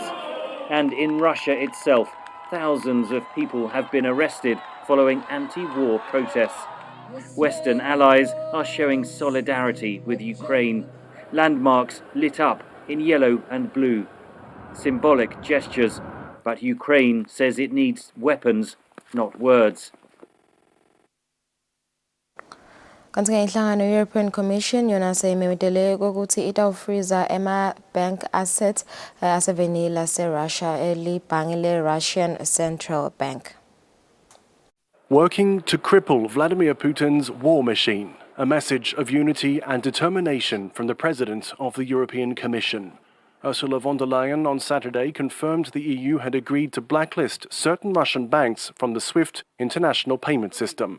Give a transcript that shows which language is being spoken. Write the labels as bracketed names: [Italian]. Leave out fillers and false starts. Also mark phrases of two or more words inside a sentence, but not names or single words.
[English] And in Russia itself, thousands of people have been arrested following anti-war protests. Western allies are showing solidarity with Ukraine. Landmarks lit up in yellow and blue. Symbolic gestures, but Ukraine says it needs weapons, not words. [Swati] Kanti-ke inhlangano European Commission yona seyimemedele ukuthi itawufreeza [English] bank assets [Swati] aseveni lase-Russia elibhange le-Russian Central Bank. [English] Working to cripple Vladimir Putin's war machine, a message of unity and determination from the President of the European Commission. Ursula von der Leyen on Saturday confirmed the EU had agreed to blacklist certain Russian banks from the SWIFT international payment system.